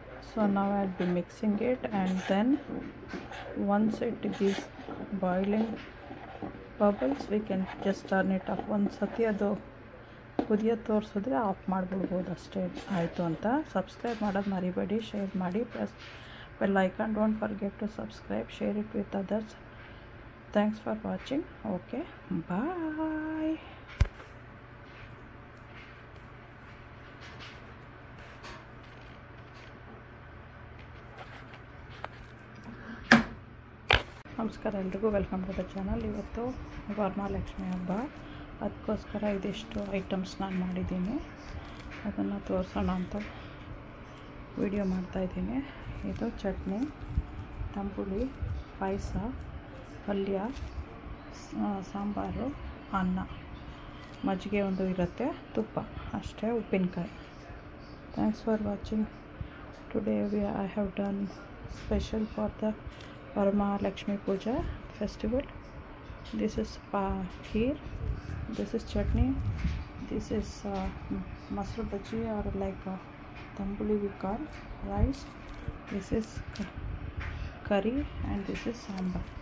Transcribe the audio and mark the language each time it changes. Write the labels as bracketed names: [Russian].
[English] So now I'll be mixing it, and then once it is boiling bubbles we can just turn it off. [Kannada] ಒಂದು ಸತಿ ಅದು ಕುದಿಯೋದು ತೋರಿಸಿದ್ರೆ of ಮಾಡಿಬಿಡ್ಬೋದು ಅಷ್ಟೇ ಆಯಿತು ಅಂತ. ಸಬ್ಸ್ಕ್ರೈಬ್ ಮಾಡೋದು ಮರಿಬೇಡಿ, ಶೇರ್ ಮಾಡಿ, plus bell icon. [English] Don't forget to subscribe, share it with others. Thanks for watching. Okay, bye. [Kannada] ನಮಸ್ಕಾರ ಎಲ್ರಿಗೂ, [English] Welcome to the channel. [Kannada] ಇವತ್ತು ವರಮಹಾಲಕ್ಷ್ಮಿ ಹಬ್ಬ, ಅದಕ್ಕೋಸ್ಕರ ಇದಿಷ್ಟು ಐಟಮ್ಸ್ ನಾನು ಮಾಡಿದ್ದೀನಿ, ಅದನ್ನು ತೋರಿಸೋಣ ಅಂತ ವಿಡಿಯೋ ಮಾಡ್ತಾಯಿದ್ದೀನಿ. ಇದು ಚಟ್ನಿ, ತಂಬುಳಿ, ಪಾಯಸ, ಪಲ್ಯ, ಸಾಂಬಾರು, ಅನ್ನ, ಮಜ್ಜಿಗೆ ಒಂದು ಇರುತ್ತೆ, ತುಪ್ಪ ಅಷ್ಟೇ, ಉಪ್ಪಿನಕಾಯಿ. [English] Thanks for watching. Today I have done special for the Varamahalakshmi Puja festival. This is kheer, this is chutney, this is masur bhaji or like tambuli we call, rice, this is curry, and this is sambar.